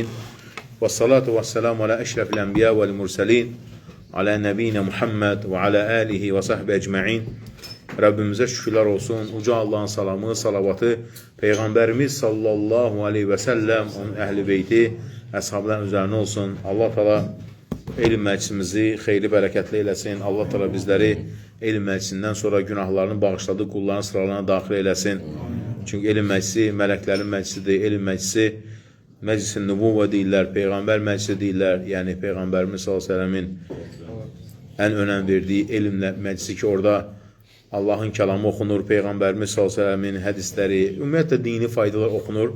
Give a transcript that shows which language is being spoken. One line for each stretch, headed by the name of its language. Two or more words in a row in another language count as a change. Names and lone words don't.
Arabic: والصلاة والسلام على أشرف الأنبياء والمرسلين. على نبينا محمد وعلى آله وصحبه أجمعين.
Azerbaijani: Rabbimize şükürler olsun. Uca Allah'ın salamı, salavatı, Peygamberimiz
Arabic: صلى الله عليه وسلم,
Azerbaijani: onun ehli beyti, əshabların üzerine olsun. Allah Teala ilim məclisimizi xeyli bərəkətli eləsin. Allah Teala bizləri ilim məclisindən sonra günahlarını bağışladığı kulların sıralarına daxil eləsin. Çünki ilim məclisi mələklərin məclisidir. İlim məclisi məclis-i nübuvvə deyirlər, Peyğəmbər məclisi deyirlər. Yəni Peyğəmbərimiz s.ə.v-in ən önəm verdiyi ilim məclisi ki, orada Allahın kəlamı oxunur, Peyğəmbərimiz s.ə.v-in hədisləri, ümumiyyətlə dini faydalar oxunur.